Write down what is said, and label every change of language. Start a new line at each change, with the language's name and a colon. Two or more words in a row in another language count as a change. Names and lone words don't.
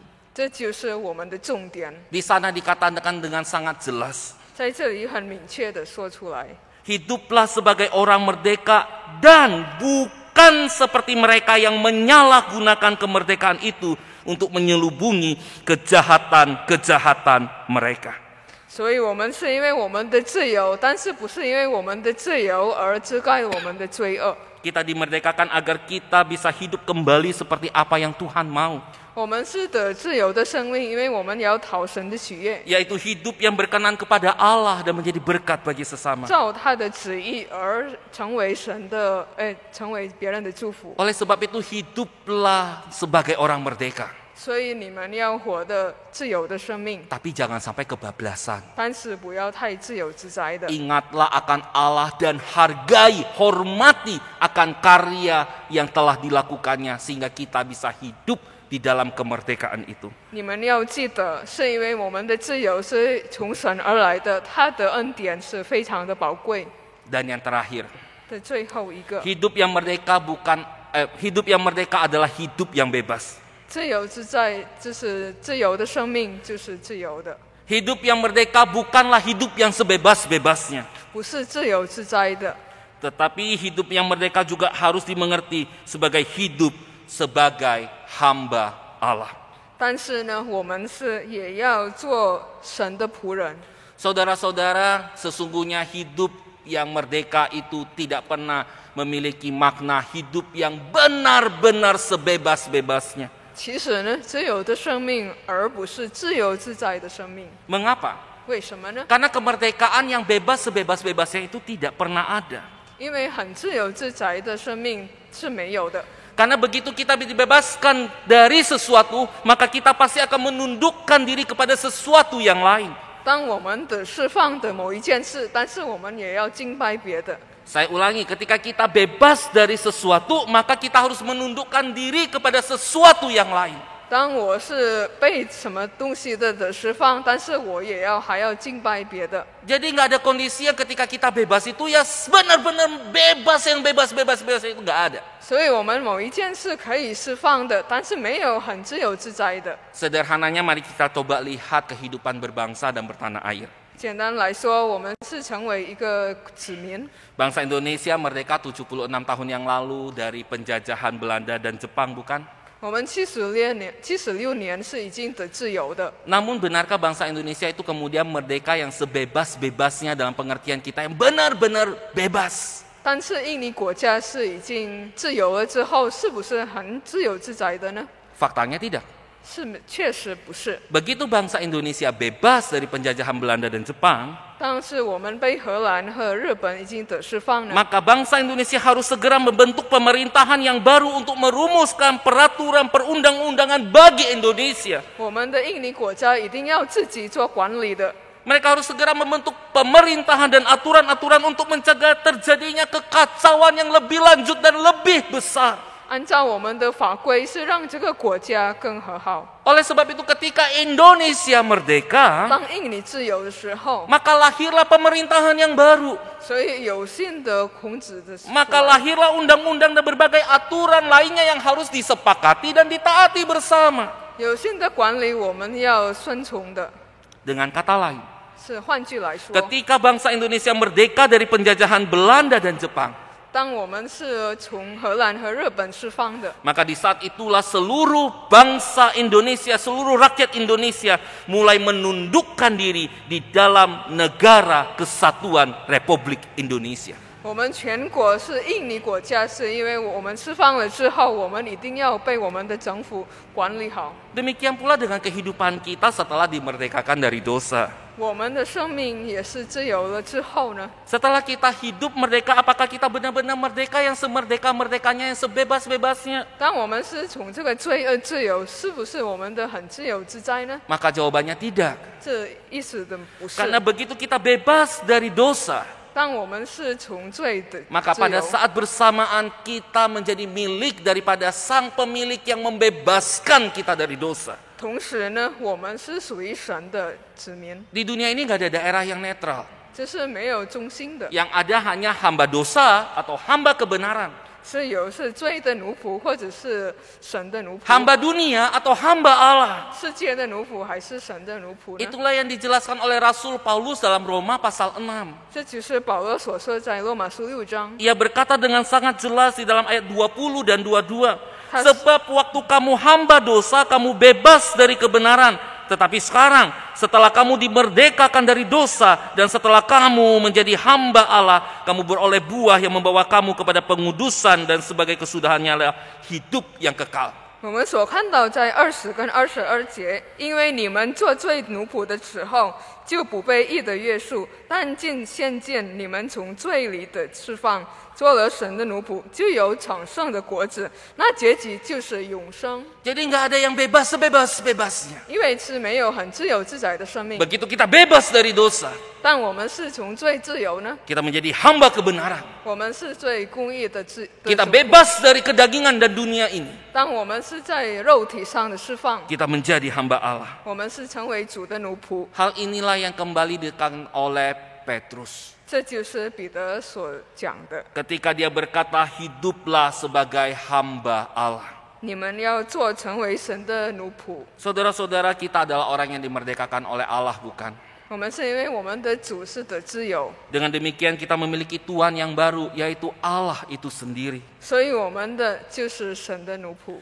Chinese: 这就是我们的重点。
Indonesian: Di sana dikatakan dengan sangat jelas,
Chinese: 在这里很明确的说出来，
Indonesian: hiduplah sebagai orang merdeka dan bukan seperti mereka yang menyalahgunakan kemerdekaan itu untuk menyelubungi kejahatan-kejahatan mereka.
Chinese: 所以我们是因为我们的自由，但是不是因为我们的自由而遮盖我们的罪恶。
Indonesian: Kita dimerdekakan agar kita bisa hidup kembali seperti apa yang Tuhan mau.
Chinese: 我们是得自由的生命，因为我们要讨神的喜悦，
Indonesian: Yaitu hidup yang berkenan kepada Allah dan menjadi berkat bagi sesama.
Chinese: 照他的旨意而成为神的，成为别人的祝福。
Indonesian: Oleh sebab itu hiduplah sebagai orang merdeka.
Chinese: 所以你们要活得自由的生命，
Indonesian: Tapi jangan sampai kebablasan.
Chinese: 但是不要太自由自在的。
Indonesian: Ingatlah akan Allah dan hargai, hormati akan karya yang telah dilakukannya sehingga kita bisa hidup di dalam kemerdekaan itu.
Chinese: 你们要记得，是因为我们的自由是从神而来的，他的恩典是非常的宝贵。
Indonesian: Dan yang terakhir,
Chinese: 的最后一个，
Indonesian: hidup yang merdeka adalah hidup yang bebas.
Chinese: 自由自在就是自由的生命，就是自由的，
Indonesian: Hidup yang merdeka bukanlah hidup yang sebebas-bebasnya.
Chinese: 不是自由自在的。
Indonesian: Tetapi hidup yang merdeka juga harus dimengerti sebagai hidup sebagai hamba Allah.
Chinese: 但是呢，我们也要做神的仆人。
Indonesian: Saudara-saudara, sesungguhnya hidup yang merdeka itu tidak pernah memiliki makna hidup yang benar-benar sebebas-bebasnya.
Chinese: 其实呢，自由的生命，而不是自由自在的生命。
Indonesian: Mengapa?
Chinese: 为什么呢？
Indonesian: Karena kemerdekaan yang bebas sebebas-bebasnya itu tidak pernah ada.
Chinese: 因为很自由自在的生命是没有的。
Indonesian: Karena begitu kita dibebaskan dari sesuatu, maka kita pasti akan menundukkan diri kepada sesuatu yang lain.
Chinese: 当我们得释放的某一件事，但是我们也要敬拜别的。
Indonesian: Saya ulangi, ketika kita bebas dari sesuatu, maka kita harus menundukkan diri kepada sesuatu yang lain.
Chinese: 当我是被什么东西的得释放，但是我还要敬拜别的。
Indonesian: Jadi nggak ada kondisi yang ketika kita bebas itu ya benar-benar bebas, yang bebas itu nggak ada.
Chinese: 所以我们某一件事可以释放的，但是没有很自由自在的。
Indonesian: Sederhananya mari kita coba lihat kehidupan berbangsa dan bertanah air.
Chinese: 简单来说，我们是成为一个子民。
Indonesian: Bangsa Indonesia merdeka 76 tahun yang lalu dari penjajahan Belanda dan Jepang, bukan?
Chinese: 我们76年是已经得自由的。
Indonesian: Namun benarkah bangsa Indonesia itu kemudian merdeka yang sebebas-bebasnya dalam pengertian kita yang benar-benar bebas?
Chinese: 但是印尼国家是已经自由了之后，是不是很自由自在的呢？
Indonesian: Faktanya tidak.
Chinese: 确实不是。
Indonesian: Begitu bangsa Indonesia bebas dari penjajahan Belanda dan Jepang,
Chinese: 但是我们被荷兰和日本已经得释放了，
Indonesian: maka bangsa Indonesia harus segera membentuk pemerintahan yang baru untuk merumuskan peraturan perundang-undangan bagi Indonesia.
Chinese: 我们的印尼国家一定要自己做管理的。
Indonesian: Mereka harus segera membentuk pemerintahan dan aturan-aturan untuk mencegah terjadinya kekacauan yang lebih lanjut dan lebih besar.
Chinese: 按照我们的法规，是让这个国家更和好。
Indonesian: Oleh sebab itu ketika Indonesia merdeka,
Chinese: 当印尼自由的时候，
Indonesian: maka lahirlah pemerintahan yang baru.
Chinese: 所以有新的孔子的时候，
Indonesian: Maka lahirlah undang-undang dan berbagai aturan lainnya yang harus disepakati dan ditaati bersama.
Chinese: 有新的管理我们要顺从的。
Indonesian: Dengan kata lain,
Chinese: 是换句来说，
Indonesian: ketika bangsa Indonesia merdeka dari penjajahan Belanda dan Jepang,
Chinese: 当我们是从荷兰和日本释放的，
Indonesian: maka di saat itulah seluruh bangsa Indonesia, seluruh rakyat Indonesia mulai menundukkan diri di dalam negara kesatuan Republik Indonesia.
Chinese: 我们全国是印尼国家，是因为我们释放了之后，我们一定要被我们的政府管理好。
Indonesian: Demikian pula dengan kehidupan kita setelah dimerdekakan dari dosa.
Chinese: 我们的生命也是自由了之后呢？
Indonesian: Setelah kita hidup merdeka, apakah kita benar-benar merdeka yang semerdeka-merdekanya, yang sebebas-bebasnya?
Chinese: 当我们是从这个罪恶自由，是不是我们的很自由自在呢？
Indonesian: Maka jawabannya tidak.
Chinese: 这意思的不是。
Indonesian: Karena begitu kita bebas dari dosa,
Chinese: 当我们是从罪的
Indonesian: maka
Chinese: 自
Indonesian: pada
Chinese: 由，
Indonesian: saat bersamaan kita menjadi milik daripada sang pemilik yang membebaskan kita dari dosa.
Chinese: 同时呢，我们是属于神的子民，
Indonesian: Di dunia ini nggak ada daerah yang netral.
Chinese: 这是没有中心的，
Indonesian: Yang ada hanya hamba dosa atau hamba kebenaran.
Chinese: 是罪的奴仆，或者是神的奴仆，
Indonesian: Hamba dunia atau hamba Allah.
Chinese: 世界的奴仆还是神的奴仆呢？
Indonesian: Itulah yang dijelaskan oleh Rasul Paulus dalam Roma pasal 6.
Chinese: 这就是保罗所说在罗马书6章，
Indonesian: Ia berkata dengan sangat jelas di dalam ayat 20 dan 22. Has- Sebab waktu kamu hamba dosa, kamu bebas dari kebenaran. Tetapi sekarang, setelah kamu dimerdekakan dari dosa, dan setelah kamu menjadi hamba Allah, kamu beroleh buah yang membawa kamu kepada pengudusan, dan sebagai kesudahannya adalah hidup yang kekal.
Chinese: 我们所看到在20跟22节，因为你们做罪奴仆的时候，就不被义的约束，但现见你们从罪里的释放，做了神的奴仆，就有长盛的果子，那结局就是永生。
Indonesian: Jadi nggak ada yang bebas sebebas-bebasnya.
Chinese: 因为是没有很自由自在的生命，
Indonesian: Begitu kita bebas dari dosa,
Chinese: 但我们是从罪自由呢，
Indonesian: kita menjadi hamba kebenaran.
Chinese: 我们是最公义的自。
Indonesian: Kita
Chinese: 的主
Indonesian: bebas dari kedagingan dan dunia ini.
Chinese: 当我们是在肉体上的释放，
Indonesian: Kita menjadi hamba Allah.
Chinese: 我们是成为主的奴仆。
Indonesian: Hal inilah yang kembali ditekankan oleh Petrus.
Chinese: 这就是彼得所讲的。
Indonesian: Ketika dia berkata, hiduplah sebagai hamba Allah.
Chinese: 你们要做成为神的奴仆。
Indonesian: Saudara-saudara, kita adalah orang yang dimerdekakan oleh Allah, bukan?
Chinese: 我们是因为我们的主是得自由，
Indonesian: Dengan demikian kita memiliki Tuhan yang baru, yaitu Allah itu sendiri.
Chinese: 所以我们的就是神的奴仆。